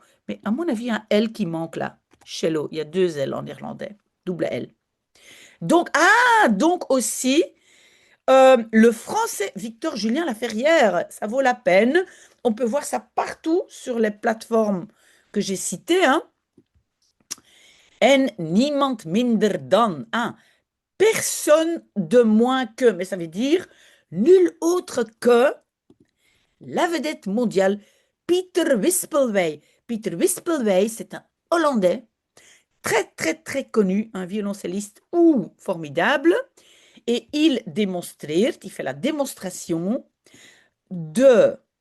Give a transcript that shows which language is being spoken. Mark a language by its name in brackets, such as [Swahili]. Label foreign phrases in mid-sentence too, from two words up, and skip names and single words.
[French] Mais à mon avis, il y a un L qui manque là. Cello, il y a deux L en néerlandais. Double L. Donc aussi, le français Victor Julien Laferrière, ça vaut la peine. On peut voir ça partout sur les plateformes que j'ai citées. Hein. [Dutch] En niemand minder dan. [French] Hein. Personne de moins que, mais ça veut dire nul autre que la vedette mondiale Pieter Wispelwey. Pieter Wispelwey, c'est un Hollandais très très très connu, un violoncelliste formidable, et il fait la démonstration de